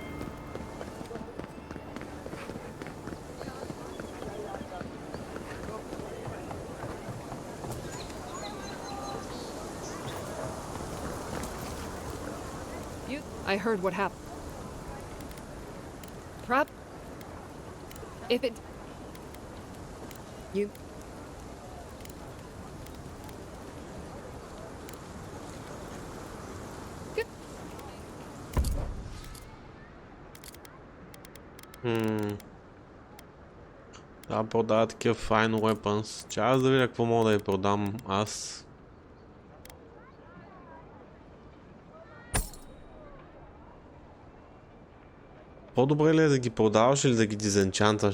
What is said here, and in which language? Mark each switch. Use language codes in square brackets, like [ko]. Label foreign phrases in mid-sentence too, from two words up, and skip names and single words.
[en] I heard what happened. Prep. If it... You... [bg] Да, продава такива [en] fine weapons. [bg] Че аз да видя какво мога да я продам аз. По-добре ли е да ги продаваш или да ги дизенчантваш?